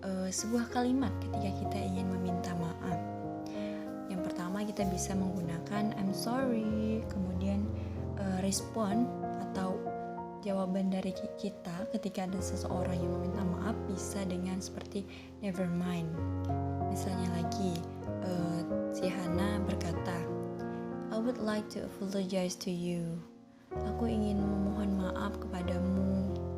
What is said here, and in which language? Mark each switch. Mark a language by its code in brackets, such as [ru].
[id] sebuah kalimat ketika kita ingin meminta maaf. Yang pertama kita bisa menggunakan [en] I'm sorry, [id] kemudian respon atau jawaban dari kita ketika ada seseorang yang meminta maaf bisa dengan seperti [en] never mind. [id] Misalnya lagi, si Hana berkata, [en] I would like to apologize to you. [id] Aku ingin memohon maaf kepadamu.